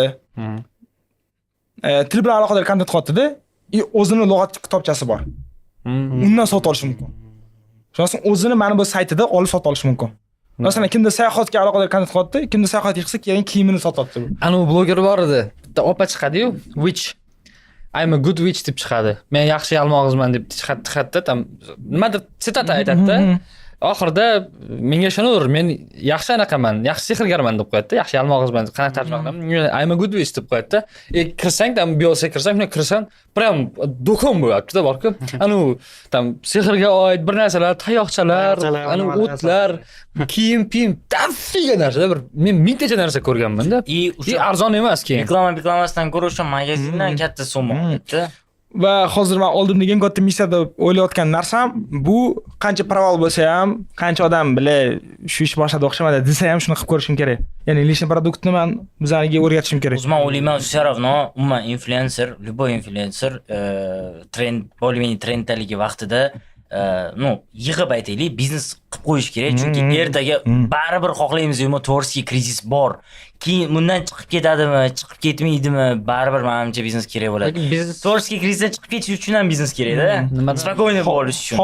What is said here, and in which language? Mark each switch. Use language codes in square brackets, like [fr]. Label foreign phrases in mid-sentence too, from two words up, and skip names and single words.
[uz] Til bilan aloqador kontent qilyapti-da, o'zini lug'at kitobchasi bor. undan sotib olish mumkin. Shundan o'zini mana bu saytida olib sotib olish mumkin. Masalan, kimda sayohatga aloqador kontent qilyapti, kimda sayohatga qilsa, keyin kiyimini sotyapti. Ana u bloger bor edi. Bitta opa chiqadi-yu, witch. [en] I'm a good witch [uz] deb chiqadi. Men yaxshi yalmog'izman deb chiqadi, tam nimadir sitat aytadi-da. Oxirida menga ishonaver, men yaxshi anaqaman, yaxshi sehrgarman deb qo'yadi-da, yaxshi yalmog'izman deb qanaqa tarjima qilaman? [en] I'm a good witch [uz] deb qo'yadi-da. Kirsang, tam biyosga kirsang, shunday kirsang, prям do'kon bo'lyapti-da, borku. Ana u tam sehrga oid bir narsalar, tayoqchalar, ana o'tlar, kiyim, tafsiga narsa, bir men mingtacha narsa ko'rganman-da. Arzon emas keyin. Reklamasidan ko'ra o'sha magazindan katta summa oladi. Va hozir men oldimdagi eng katta missiya deb o'ylayotgan narsam bu qancha proval bo'lsa ham, qancha odam bile shu ish boshladi o'xshamadi desa ham shuni qilib ko'rishim kerak. Ya'ni lishniy produktni men bizlarga o'rgatishim kerak. O'zim o'ylayman, [ru] все равно umuman influencer, любой influencer trend, более-менее [uz] trenddaligi vaqtida yig'ib aytaylik, biznes qilib qo'yish kerak, chunki ertaga baribir xohlaymiz yo'qmi, tvorskiy krizis bor. Keyin bundan chiqib ketadimi, chiqib ketmaydimi, baribir menimcha biznes kerak bo'ladi. Tvorskiy krizisdan chiqib ketish uchun ham biznes kerak-da. Spokойно bo'lish uchun.